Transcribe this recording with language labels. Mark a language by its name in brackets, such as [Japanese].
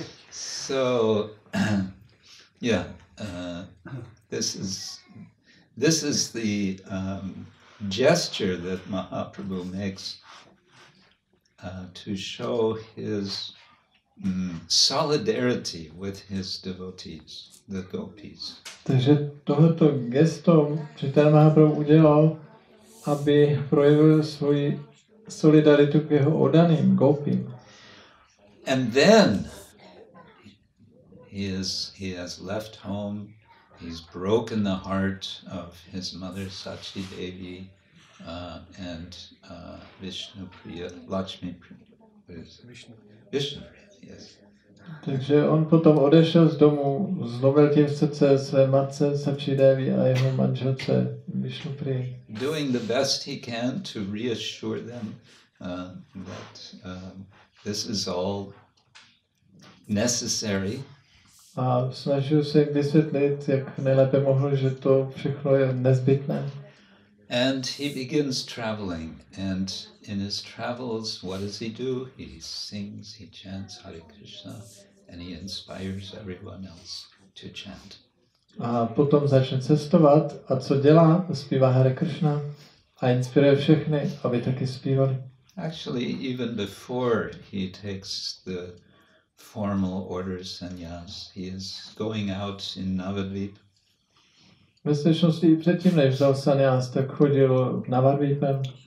[English] So, yeah, this is the gesture that Mahaprabhu makes to show his solidarity with his devotees, the gopis. [Czech] Takže tohoto gesto Chaitanya Mahaprabhu udělal, aby projevil svoji solidaritu k jeho oddaným gopím. [English] And then he has left home. He's broken the heart of his mother Sachi Devi and Vishnupriya, Lakshmi Priya. Vishnupriya, yes. [Czech] Takže on potom odešel z domu, zlomil tím srdce své matce Sachi Devi a jeho manželce Vishnupriya. [English] Doing the best he can to reassure them that this is all necessary. [Czech] A snažil se jim vysvětlit, jak nejlépe mohl, že to všechno je nezbytné. [English] And he begins traveling, and in his travels, what does he do? He sings, he chants Hare Krishna, and he inspires everyone else to chant. [Czech] A potom začne cestovat a co dělá? Zpívá Hare Krishna a inspiruje všechny, aby taky zpívali. [English] Actually, even before he takes the formal orders sannyas, he is going out in Navadvip. [Czech] Ve skutečnosti i předtím, než vzal sannyas, tak chodil na Navadvipem.